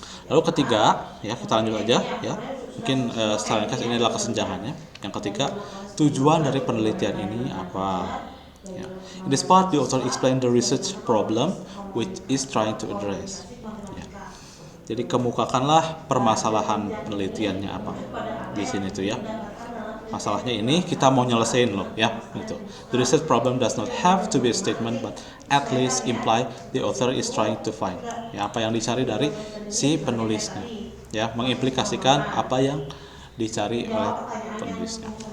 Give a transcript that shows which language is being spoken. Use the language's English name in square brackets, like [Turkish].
[Indonesian] Lalu ketiga, ya kita lanjut aja ya. Mungkin secara ringkas ini adalah kesenjangannya. Yang ketiga, tujuan dari penelitian ini apa? Ya. [English] In this part, the author explain the research problem which is trying to address. [Indonesian] Ya. Jadi kemukakanlah permasalahan penelitiannya apa di sini tuh ya. Masalahnya ini kita mau nyelesain loh ya gitu. [English] The research problem does not have to be a statement but at least imply the author is trying to find. [Indonesian] Ya, apa yang dicari dari si penulisnya. Ya, mengimplikasikan apa yang dicari oleh penulisnya.